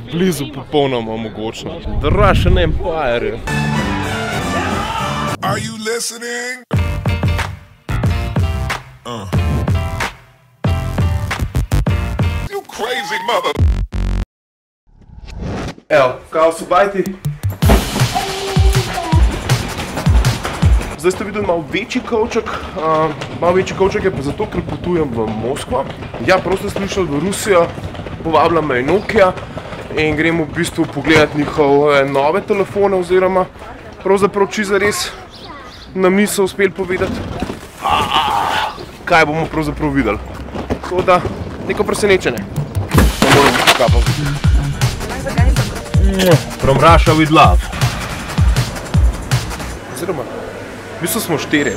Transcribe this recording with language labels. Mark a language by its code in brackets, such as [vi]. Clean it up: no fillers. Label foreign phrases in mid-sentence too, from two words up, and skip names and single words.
[sl] blizu popolnoma mogočno. [en] The Russian Empire. Are you listening? You crazy mother. [sl] Evo, kao so bajti. Zdaj ste videli malo večji kovček. Malo večji kovček je pa zato, ker potujem v Moskvo. Ja, prav ste slišali, v Rusijo. Povabila me je Nokia in gremo v bistvu pogledati njihove nove telefone oziroma pravzaprav čisto res nam niso uspeli povedati, kaj bomo pravzaprav videli. Tako da, neko presenečenje. Ne moram biti kapal. [en] From Russia with love. [sl] Oziroma, v bistvu smo 4.